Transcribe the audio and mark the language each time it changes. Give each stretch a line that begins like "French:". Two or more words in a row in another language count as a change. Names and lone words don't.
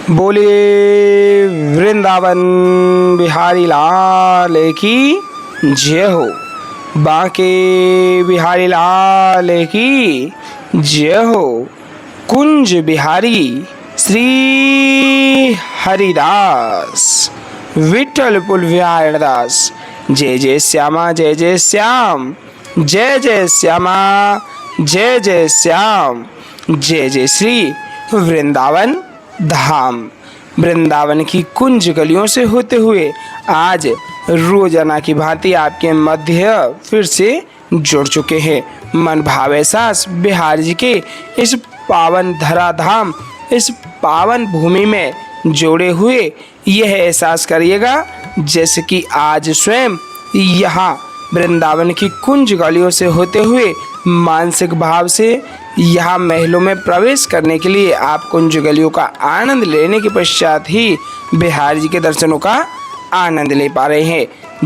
Hindi: बोलिए वृंदावन बिहारी लाल की जय हो। बांके बिहारी लाल की जय हो। कुंज बिहारी श्री हरिदास विठल पुलविहार दास। जय जय श्यामा जय जय श्याम, जय जय श्यामा जय जय श्याम, जय जय श्री वृंदावन धाम। वृंदावन की कुंज गलियों से होते हुए आज रोजाना की भांति आपके मध्य फिर से जुड़ चुके हैं। मन भावे सास बिहार जी के इस पावन धराधाम, इस पावन भूमि में जोड़े हुए यह एहसास करिएगा जैसे कि आज स्वयं यहाँ वृंदावन की कुंज गलियों से होते हुए मानसिक भाव से यहाँ महलों में प्रवेश करने के लिए आप कुंज गलियों का आनंद लेने के पश्चात ही बिहार जी के दर्शनों का आनंद ले पा रहे हैं।